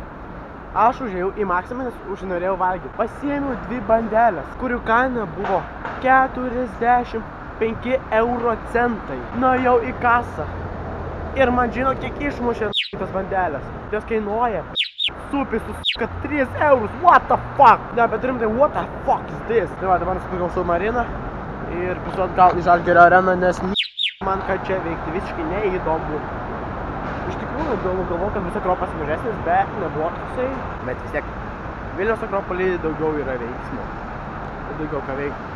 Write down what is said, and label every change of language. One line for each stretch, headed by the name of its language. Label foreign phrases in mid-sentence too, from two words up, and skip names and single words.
Lithuanian: Aš užėjau į Maksimą, nes užnorėjau valgyti. Pasiėmiau 2 bandelės, kurių kaina buvo 45 euro centai. Nuėjau į kasą. Ir man žino, kiek išmušė tas bandelės. Jos kainuoja supis, kad 3 eurus.
English: What the fuck?
Lithuanian: Ne, bet rimtai,
English: what the fuck is this?
Lithuanian: Tai va, dabar nusipirkau submariną ir pisu atgal į Žalgirio areną, nes man kad čia veikti visiškai neįdomu. Iš tikrųjų, galvoju, kad visą Akropas mažesnis, bet nebuvo toksai. Bet vis tiek, Vilniaus Akropolį daugiau yra veiksmo. Daugiau ką veikti.